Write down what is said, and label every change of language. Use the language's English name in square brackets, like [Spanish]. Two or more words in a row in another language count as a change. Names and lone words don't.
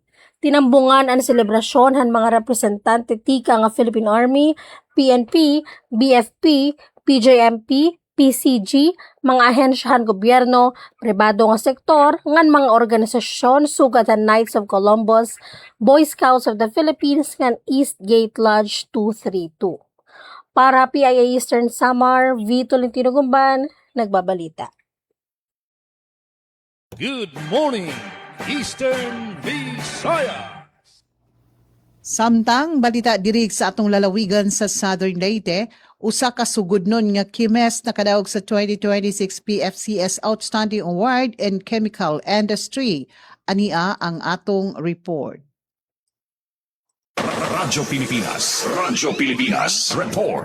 [Waray] Tinambungan ang selebrasyon han mga representante tika nga Philippine Army, PNP, BFP, PJMP, PCG, mga ahensyahan gobyerno, pribado nga sektor, ngan mga organisasyon sugad ang Knights of Columbus, Boy Scouts of the Philippines, ngan East Gate Lodge 232. Para PIA Eastern Samar, Vito Lentino Gumban, nagbabalita. [English] Good morning, Eastern Visayas. [Cebuano] Samtang balita dirig sa atong lalawigan sa Southern Leyte, usa ka sugudnon nga kimes nakadaog sa 2026 PFCS Outstanding Award in Chemical Industry. Ania ang atong report. Radyo Pilipinas Report.